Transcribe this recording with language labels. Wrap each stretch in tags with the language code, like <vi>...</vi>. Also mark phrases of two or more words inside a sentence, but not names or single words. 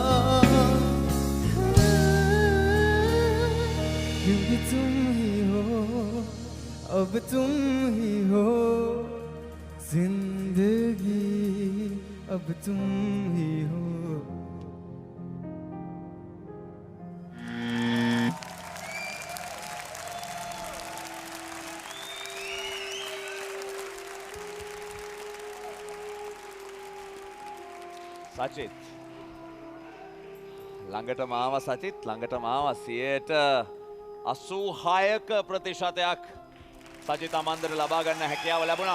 <hi>क्योंकि तुम ही हो अब तुम ही हो जिंदगी अब तुम ही हो</hi> <si>සචිත් ළඟටම ආව සචිත් ළඟටම ආව 86ක ප්‍රතිශතයක් සචිත් අමන්දර ලබා ගන්න හැකියාව ලැබුණා.</si>